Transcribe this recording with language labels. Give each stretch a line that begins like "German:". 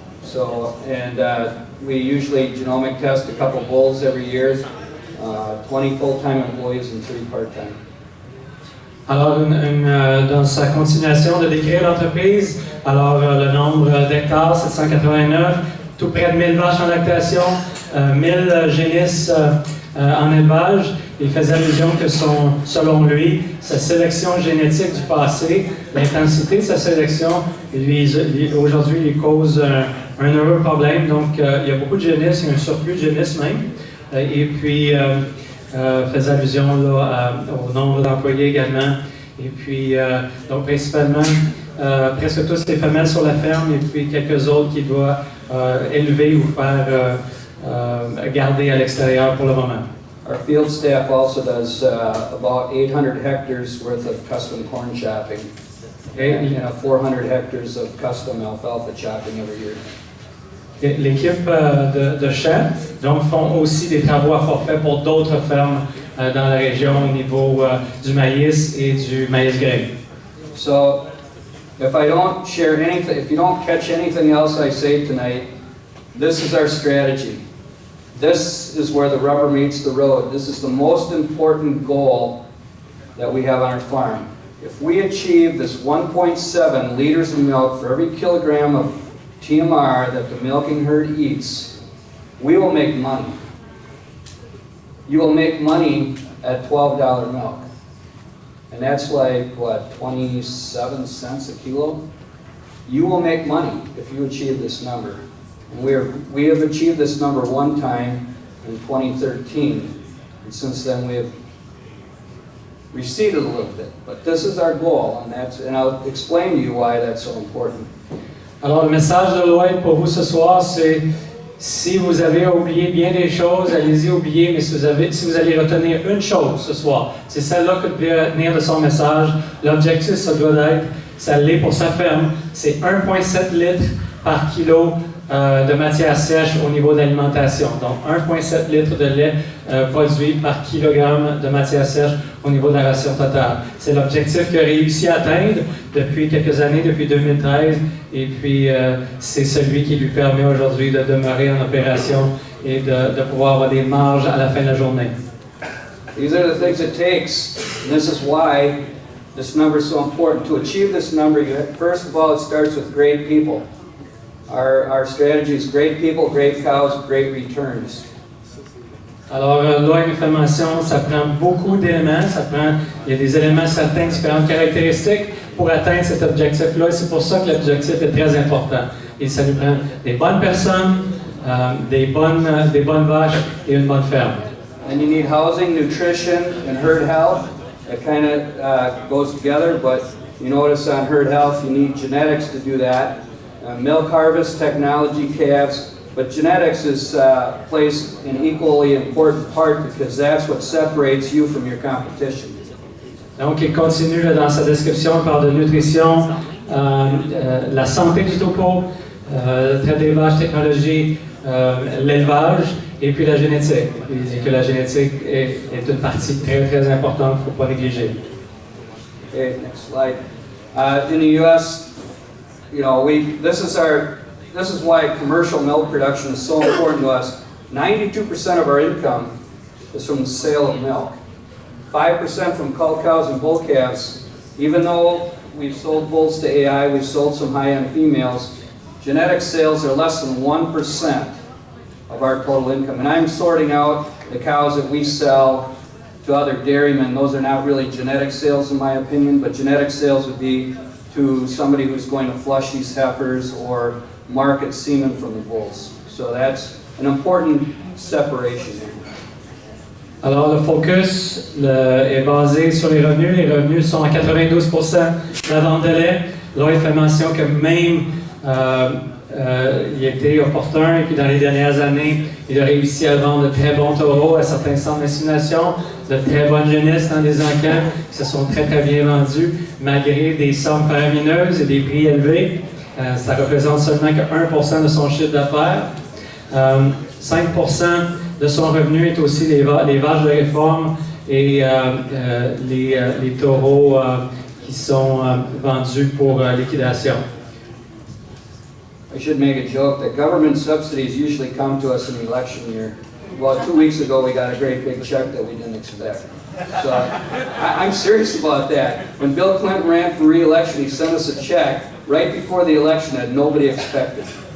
English: So, and we usually genomic test a couple bulls every year, 20 full-time employees and 3 part-time.
French: Alors, dans sa continuation de décrire l'entreprise, alors le nombre d'hectares, 789, tout près de 1000 vaches en lactation, 1000 génisses en élevage. Il faisait allusion que selon lui, sa sélection génétique du passé, l'intensité de sa sélection, aujourd'hui, lui cause un heureux problème. Donc, il y a beaucoup de génisses, il y a un surplus de génisses même. Et puis, faisait allusion là, au nombre d'employés également. Et puis, donc principalement, presque tous des femelles sur la ferme et puis quelques autres qui doivent élever ou faire garder à l'extérieur pour le moment.
English: Our field staff also does about 800 hectares worth of custom corn chopping and 400 hectares of custom alfalfa chopping every year.
French: L'équipe de champs donc, font aussi des travaux à forfait pour d'autres fermes dans la région au niveau du maïs et du maïs grain.
English: So, if I don't share anything, if you don't catch anything else I say tonight, this is our strategy. This is where the rubber meets the road. This is the most important goal that we have on our farm. If we achieve this 1.7 liters of milk for every kilogram of TMR that the milking herd eats, we will make money. You will make money at $12 milk. And that's like, what, 27 cents a kilo? You will make money if you achieve this number. And we have achieved this number one time in 2013. And since then we have receded a little bit. But this is our goal, and I'll explain to you why that's so important.
French: Alors, le message de Lloyd pour vous ce soir, c'est si vous avez oublié bien des choses, allez-y oublier, mais si vous allez retenir une chose ce soir, c'est celle-là que vous devez retenir de son message. L'objectif, ça doit être, ça l'est pour sa ferme, c'est 1,7 litres par kilo de matière sèche au niveau d'alimentation. Donc, 1,7 litres de lait produit par kilogramme de matière sèche au niveau de la ration totale. C'est l'objectif qu'il a réussi à atteindre depuis quelques années, depuis 2013, et puis c'est celui qui lui permet aujourd'hui de demeurer en opération et de pouvoir avoir des marges à la fin de la journée.
English: These are the things it takes, and this is why this number is so important. To achieve this number, first of all, it starts with great people. Our strategy is great people, great cows, great returns.
French: Alors, là, une information, ça prend beaucoup d'éléments, il y a des éléments certains, différentes caractéristiques pour atteindre cet objectif-là, et c'est pour ça que l'objectif est très important. Et ça nous prend des bonnes personnes, des bonnes vaches et une bonne ferme.
English: And you need housing, nutrition, and herd health. It kind of goes together, but you notice on herd health, you need genetics to do that. Milk harvest, technology, calves, but genetics plays an equally important part because that's what separates you from your competition.
French: Donc, il continue là, dans sa description, il parle de nutrition, la santé du troupeau, le trait des vaches, technologie, l'élevage et puis la génétique. Il dit que la génétique est une partie très, très importante, il ne faut pas négliger.
English: Okay, next slide. In the U.S., you know, this is why commercial milk production is so important to us. 92% of our income is from the sale of milk. 5% from cull cows and bull calves. Even though we've sold bulls to AI, we've sold some high-end females, genetic sales are less than 1% of our total income. And I'm sorting out the cows that we sell to other dairymen. Those are not really genetic sales in my opinion, but genetic sales would be to somebody who's going to flush these heifers or market semen from the bulls. So that's an important separation.
French: Alors, le focus est basé sur les revenus. Les revenus sont à 92% de la vente de lait. Là, il fait mention que même il a été opportun et puis dans les dernières années, il a réussi à vendre de très bons taureaux à certains centres d'insémination, de très bonnes génisses dans des encamps qui se sont très très bien vendus malgré des sommes faramineuses et des prix élevés. Ça représente seulement que 1% de son chiffre d'affaires. 5% de son revenu est aussi les vaches de réforme et les taureaux qui sont vendus pour liquidation.
English: I should make a joke that government subsidies usually come to us in election year. Well, 2 weeks ago we got a great big check that we didn't expect. So I'm serious about that. When Bill Clinton ran for re-election, he sent us a check right before the election that nobody expected.